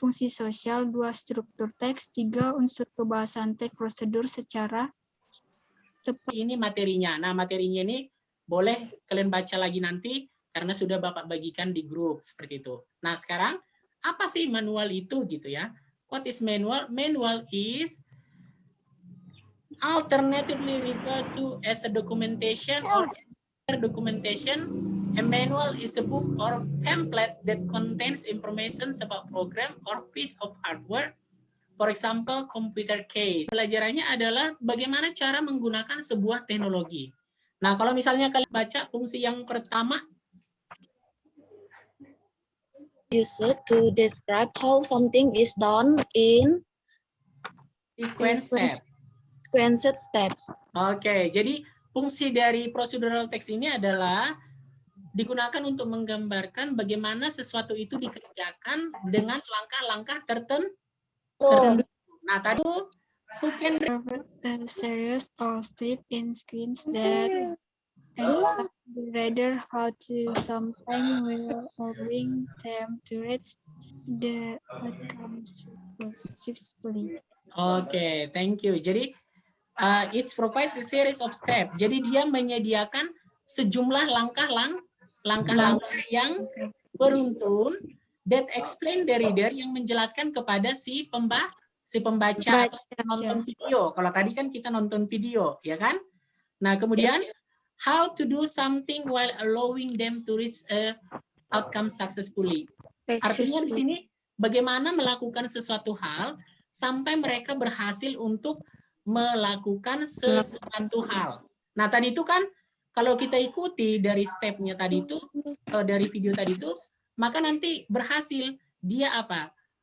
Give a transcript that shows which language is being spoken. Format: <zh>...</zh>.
<id>Fungsi sosial, 2. Struktur teks, 3. Unsur kebahasaan teks, prosedur secara tepat. Ini materinya. Nah, materinya ini boleh kalian baca lagi nanti karena sudah Bapak bagikan di grup seperti itu. Nah, sekarang apa sih manual itu gitu ya?</id> <en>What is manual? Manual is alternatively referred to as a documentation or documentation. A manual is a book or pamphlet that contains information about program or piece of hardware. For example, computer case.</en> <id>Pelajarannya adalah bagaimana cara menggunakan sebuah teknologi. Nah, kalau misalnya kalian baca fungsi yang pertama,</id> <en>Use it to describe how something is done in sequenced steps.</en> <id>Oke, jadi fungsi dari procedural text ini adalah digunakan untuk menggambarkan bagaimana sesuatu itu dikerjakan dengan langkah-langkah tertentu. Nah, tadi</id> <en>who can A series of steps in screens that instruct the reader how to something will bring them to reach the outcome successfully. Oke, thank you. Jadi it provides a series of steps.</en> <id>Jadi dia menyediakan sejumlah langkah-langkah yang beruntun</id> <en>that explain the reader,</en> <id>yang menjelaskan kepada si pembaca atau nonton video. Kalau tadi kan kita nonton video, ya kan? Nah, kemudian</id> <en>how to do something while allowing them to reach a outcome successfully.</en> <id>Artinya di sini bagaimana melakukan sesuatu hal sampai mereka berhasil untuk melakukan sesuatu hal. Nah, tadi itu kan kalau kita ikuti dari stepnya tadi itu, dari video tadi itu, maka nanti berhasil dia apa?</id>